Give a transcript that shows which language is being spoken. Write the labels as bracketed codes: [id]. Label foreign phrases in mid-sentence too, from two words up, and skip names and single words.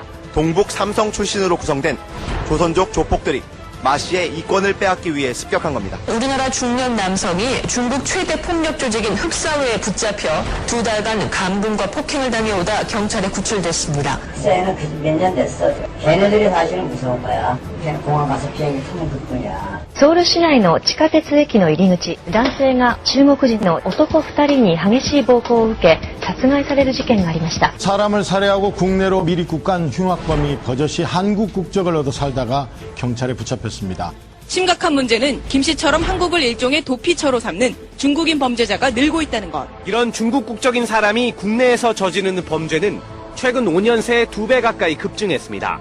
[ko] 동북 삼성 출신으로 구성된 조선족 조폭들이 마 씨의 이권을 빼앗기 위해 습격한 겁니다. 우리나라 중년 남성이 중국 최대 폭력 조직인 흑사회에 붙잡혀 2달간 감금과 폭행을 당해오다 경찰에 구출됐습니다. 흑사에는 몇 년 됐어. 걔네들이 사실은 무서운 거야. 걔는 공항 가서 비행기 타면 그뿐이야. [ja] ソウル市内の地下鉄駅の入り口、男性が中国人の男2人に激しい暴行を受け、殺害される事件がありました。 [ko] 사람을 살해하고 국내로 미리국간 흉악범이 버젓이 한국 국적을 얻어 살다가 경찰에 붙잡혔습니다. 심각한 문제는 김 씨처럼 한국을 일종의 도피처로 삼는 중국인 범죄자가 늘고 있다는 것. 이런 중국 국적인 사람이 국내에서 저지르는 범죄는 최근 5년 새 2배 가까이 급증했습니다.